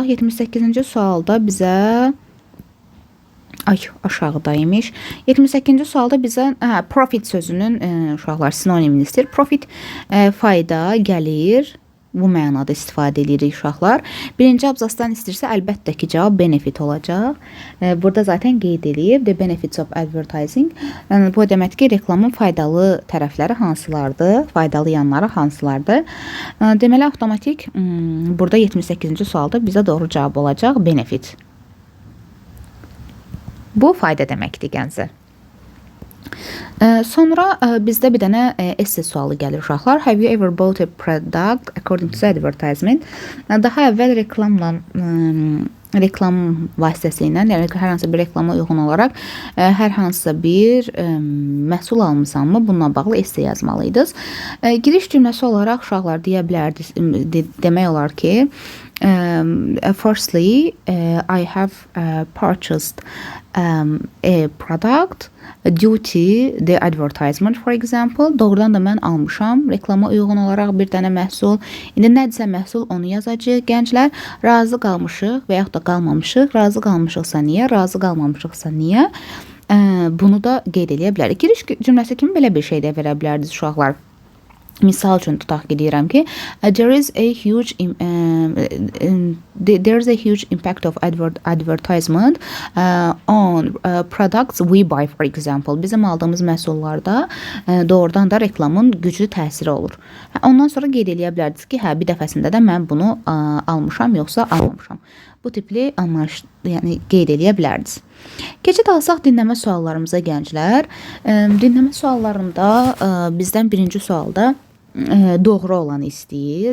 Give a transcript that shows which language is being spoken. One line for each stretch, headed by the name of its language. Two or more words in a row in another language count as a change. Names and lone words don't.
Azerbaijani: 78-ci sualda bizə aşağıdaymış. 78-ci sualda bizə profit sözünün uşaqlar sinonimini istəyir. Profit fayda, gəlir. Bu mənada istifadə edirik uşaqlar. Birinci abzasdan istəyirsə əlbəttə ki, cavab benefit olacaq. Burada zaten qeyd edilib
English: the benefits of advertising.
Azerbaijani: Bu demək ki, reklamın faydalı tərəfləri hansılardır, faydalı yanları hansılardır. Deməli avtomatik burada 78-ci sualda bizə doğru cavab olacaq benefit. Bu fayda deməkdir gənclər. Sonra bizdə bir dənə essay sualı gəlir uşaqlar.
English: Have you ever bought a product according to the advertisement?
Azerbaijani: Daha əvvəl reklam vasitəsilə, yəni hər hansı bir reklama uyğun olaraq hər hansısa bir məhsul almısanmı? Bununla bağlı essay yazmalıydınız. Giriş cümləsi olaraq uşaqlar deyə bilərdiniz, demək olar ki,
English: firstly, I have purchased a product due to the advertisement, for example.
Azerbaijani: Doğrudan da mən almışam reklama uyğun olaraq bir dənə məhsul. İndi nədirsə məhsul, onu yazacağıq. Gənclər, razı qalmışıq və yaxud da qalmamışıq. Razı qalmışıqsa niyə, razı qalmamışıqsa niyə? Bunu da qeyd edə bilərik. Giriş cümləsi kimi belə bir şey də verə bilərdiniz uşaqlar. Misal üçün tutaq ki, deyirəm ki,
English: there is a huge impact of advertisement on products we buy, for example.
Azerbaijani: Bizim aldığımız məhsullarda doğrudan da reklamın güclü təsiri olur. Ondan sonra qeyd edə bilərdiniz ki, bir dəfəsində də mən bunu almışam, yoxsa almamışam. Bu tipli anlayış, yəni qeyd edə bilərdiniz. Keçid alsaq dinləmə suallarımıza gənclər. Dinləmə suallarında bizdən birinci sualda doğru olanı istəyir.